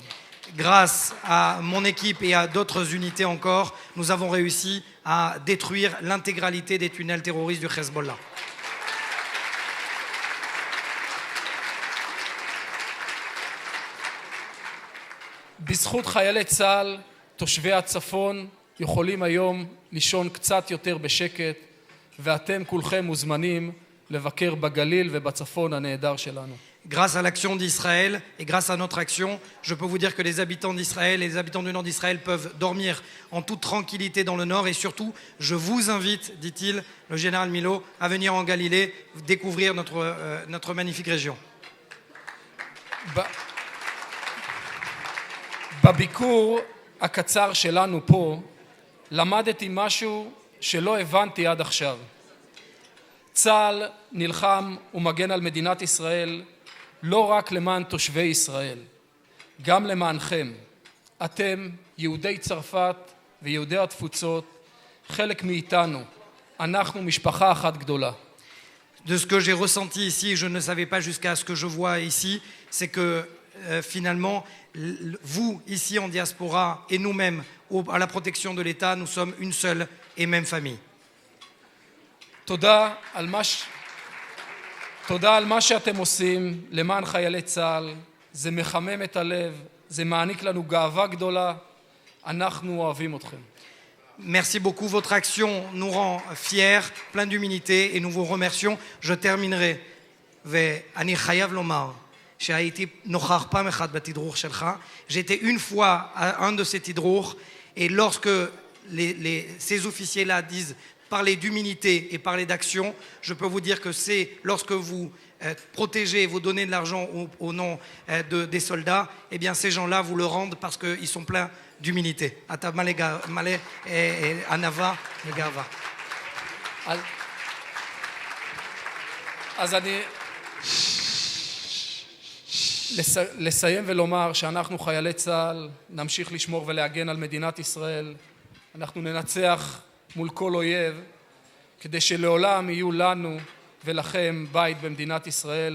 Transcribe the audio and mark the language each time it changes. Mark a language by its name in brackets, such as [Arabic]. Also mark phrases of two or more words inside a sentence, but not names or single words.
[French] Grâce à mon équipe et à d'autres unités encore, nous avons réussi à détruire l'intégralité des tunnels terroristes du Hezbollah. [Hebrew] בזכות חיילי צה"ל, תושבי הצפון יכולים היום לישון קצת יותר בשקט, ואתם כולכם מוזמנים לבקר בגליל ובצפון הנהדר שלנו. [French] Grâce à l'action d'Israël et grâce à notre action, je peux vous dire que les habitants d'Israël et les habitants du nord d'Israël peuvent dormir en toute tranquillité dans le nord et surtout, je vous invite, dit-il, le général Milo, à venir en Galilée découvrir notre magnifique région. [Hebrew] בביקור הקצר שלנו פה, למדתי משהו שלא הבנתי עד עכשיו. צה"ל נלחם ומגן על מדינת ישראל לא רק למען תושבי ישראל, גם למענכם. אתם, יהודי צרפת ויהודי התפוצות, חלק מאיתנו. אנחנו משפחה אחת גדולה. [French] De ce que j'ai ressenti ici, je ne savais pas jusqu'à ce que je vois ici, c'est que finalement, vous, ici en diaspora, et nous-mêmes, à la protection de l'État, nous sommes une seule et même famille. [Hebrew] תודה על מה שאתם עושים למען חיילי צה"ל. זה מחמם את הלב, זה מעניק לנו גאווה גדולה. אנחנו אוהבים אתכם. [French] Merci beaucoup. Votre action nous rend fiers, plein d'humilité et nous vous remercions. Je terminerai. [Hebrew] ואני חייב לומר שהייתי נוכח פעם אחת בתדרוך שלך. [French] J'étais une fois à un de ces תדרוך et lorsque ces officiers-là disent parler d'humilité et parler d'action, je peux vous dire que c'est lorsque vous protégez, vous donnez de l'argent au nom des soldats, eh bien ces gens-là vous le rendent parce qu'ils sont pleins d'humilité. [Hebrew] אתה מלא את ענווה את גאווה. אז אני לסיים ולומר שאנחנו חיילי צה"ל נמשיך לשמור ולהגן על מדינת ישראל. אנחנו ננצח מול כל אויב כדי שלעולם יהיו לנו ולכם בית במדינת ישראל.